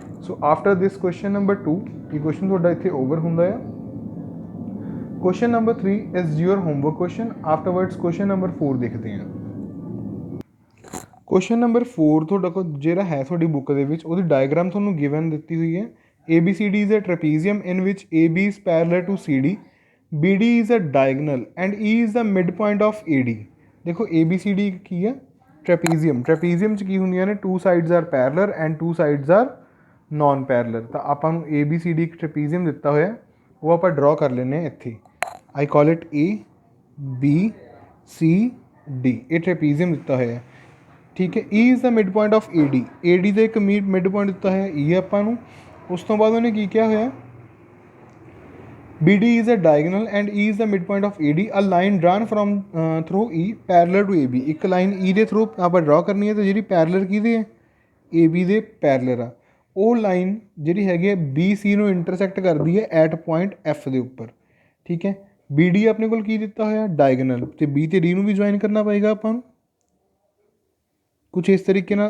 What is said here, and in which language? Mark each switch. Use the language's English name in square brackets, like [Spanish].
[Punjabi] So after this question number 2, ਇਹ question ਤੁਹਾਡਾ ਇੱਥੇ ਓਵਰ ਹੁੰਦਾ ਆ। [English] Question number 3 is your homework question. Afterwards question number 4 ਦੇਖਦੇ ਹਾਂ। [Punjabi] ਕੁਐਸਚਨ ਨੰਬਰ 4 ਤੁਹਾਡਾ ਕੋਲ ਜਿਹੜਾ ਹੈ ਤੁਹਾਡੀ ਬੁੱਕ ਦੇ ਵਿੱਚ, ਉਹਦੀ ਡਾਇਗਰਾਮ ਤੁਹਾਨੂੰ ਗਿਵਨ ਦਿੱਤੀ ਹੋਈ ਹੈ। [English] ABCD is a trapezium in which AB is parallel to CD, BD is a diagonal and E is the midpoint of AD। [Punjabi] ਦੇਖੋ ABCD ਕੀ ਹੈ, ਟ੍ਰੈਪੀਜ਼ੀਅਮ। ਟ੍ਰੈਪੀਜ਼ੀਅਮ 'ਚ ਕੀ ਹੁੰਦੀਆਂ ਨੇ, [English] Two sides are parallel and two sides are non parallel. [Punjabi] ਤਾਂ ਆਪਾਂ ਨੂੰ ABCD ਇੱਕ ਟ੍ਰੈਪੀਜ਼ੀਅਮ ਦਿੱਤਾ ਹੋਇਆ, ਉਹ ਆਪਾਂ ਡਰਾ ਕਰ ਲੈਂਦੇ ਹਾਂ ਇੱਥੇ। [English] I call it ABCD। [Punjabi] ਇਹ ਟ੍ਰੈਪੀਜ਼ੀਅਮ ਦਿੱਤਾ ਹੋਇਆ, ਠੀਕ ਹੈ। [English] E is the midpoint of AD [Punjabi] ਦਾ ਇੱਕ ਮਿਡ ਪੁਆਇੰਟ ਦਿੱਤਾ ਹੋਇਆ E ਆਪਾਂ ਨੂੰ। ਉਸ ਤੋਂ ਬਾਅਦ ਉਹਨੇ ਕੀ ਕਿਹਾ ਹੋਇਆ, [English] BD is a diagonal and E is the midpoint of AD। A line drawn from through E parallel to AB। [Punjabi] ਇੱਕ ਲਾਈਨ E ਦੇ ਥਰੂ ਆਪਾਂ ਡਰਾ ਕਰਨੀ ਹੈ, ਅਤੇ ਜਿਹੜੀ ਪੈਰਲਰ ਕਿਹਦੇ ਹੈ, AB ਦੇ ਪੈਰਲਰ ਆ। ਉਹ ਲਾਈਨ ਜਿਹੜੀ ਹੈਗੀ ਹੈ BC ਨੂੰ ਇੰਟਰਸੈਕਟ ਕਰਦੀ ਹੈ ਐਟ ਪੁਆਇੰਟ F ਦੇ ਉੱਪਰ, ਠੀਕ ਹੈ। BD ਆਪਣੇ ਕੋਲ ਕੀ ਦਿੱਤਾ ਹੋਇਆ, ਡਾਇਗਨਲ, ਅਤੇ B ਤੇ D ਨੂੰ ਵੀ ਜੁਆਇਨ ਕਰਨਾ ਪਏਗਾ ਆਪਾਂ ਨੂੰ ਕੁਛ ਇਸ ਤਰੀਕੇ ਨਾਲ।